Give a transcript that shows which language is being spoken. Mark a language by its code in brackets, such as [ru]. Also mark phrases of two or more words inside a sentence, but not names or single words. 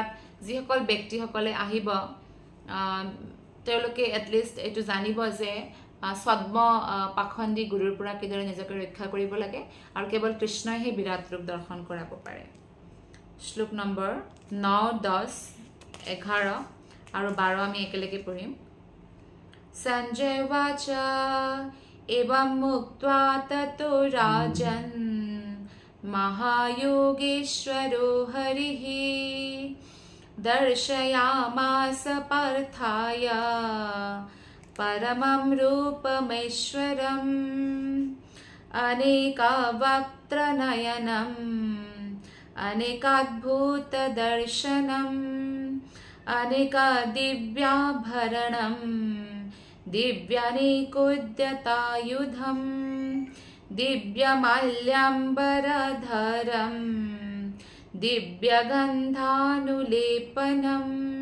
[as] যিসকল ব্যক্তিসকলে আহিব তেওঁলোকে এটলিষ্ট এইটো জানিব যে ছদ্ম পাখণ্ডী গুৰুৰ পৰা কিদৰে নিজকে ৰক্ষা কৰিব লাগে আৰু কেৱল কৃষ্ণই সেই বিৰাট ৰূপ দৰ্শন কৰাব পাৰে শ্লোক নম্বৰ 9, 10, 11 আৰু 12 আমি একেলগে পঢ়িম [sa] সঞ্জয় বাচা एवं मुक्त्वा ततो राजन् महायोगेश्वरो हरिः दर्शयामास पार्थाय परमं रूपमेश्वरम् अनेकावक्त्रनयनम् अनेकाद्भुतदर्शनम् अनेकादिव्याभरणम् दिव्यानेकोद्यतायुधम् दिव्यमाल्याम्बरधरम् दिव्यगन्धानुलेपनम्